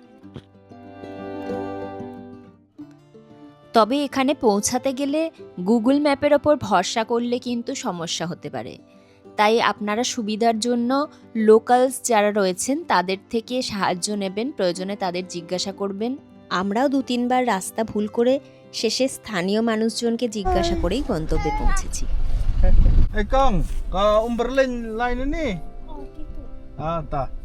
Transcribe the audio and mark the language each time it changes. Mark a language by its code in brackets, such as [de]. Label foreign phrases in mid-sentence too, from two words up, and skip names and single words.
[bn] তবে এখানে পৌঁছাতে গেলে গুগল ম্যাপের ওপর ভরসা করলে কিন্তু সমস্যা হতে পারে, তাই আপনারা সুবিধার জন্য লোকালস যারা রয়েছেন তাদের থেকে সাহায্য নেবেন, প্রয়োজনে তাদের জিজ্ঞাসা করবেন। আমরাও 2-3 বার রাস্তা ভুল করে শেষে স্থানীয় মানুষজনকে জিজ্ঞাসা করেই গন্তব্যে পৌঁছেছি। [id] Eh Kang, ke Umberlin line ini? Oh gitu. Ah, entah.